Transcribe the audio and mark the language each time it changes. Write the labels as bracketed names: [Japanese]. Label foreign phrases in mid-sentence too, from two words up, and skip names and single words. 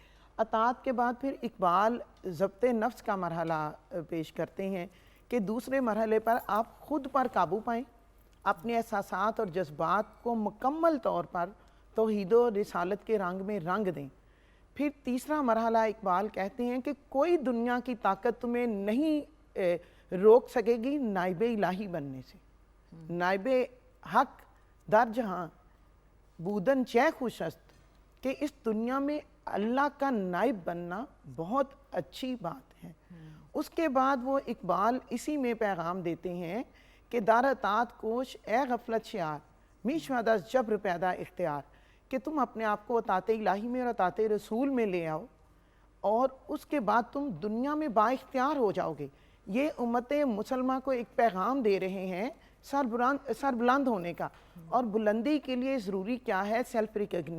[Urdu] اطاعت کے بعد پھر اقبال ضبط نفس کا مرحلہ پیش کرتے ہیں کہ دوسرے مرحلے پر آپ خود پر قابو پائیں، اپنے احساسات اور جذبات کو مکمل طور پر توحید و رسالت کے رنگ میں رنگ دیں. پھر تیسرا مرحلہ اقبال کہتے ہیں کہ کوئی دنیا کی طاقت تمہیں نہیں روک سکے گی نائب الہی بننے سے. [Persian] نائب حق در جہاں بودن چہ خوش است، [Urdu] کہ اس دنیا میں اللہ کا نائب بننا بہت اچھی بات ہے. اس کے بعد وہ اقبال اسی میں پیغام دیتے ہیں کہ [Persian] دار اطاعت کوش اے غفلت شعار، می شود از جبر پیدا اختیار، [Urdu] کہ تم اپنے آپ کو اطاعت الہی میں اور اطاعت رسول میں لے آؤ، اور اس کے بعد تم دنیا میں با اختیار ہو جاؤ گے. یہ امت مسلمہ کو ایک پیغام دے رہے ہیں سر بلند ہونے کا. اور بلندی کے لیے ضروری کیا ہے؟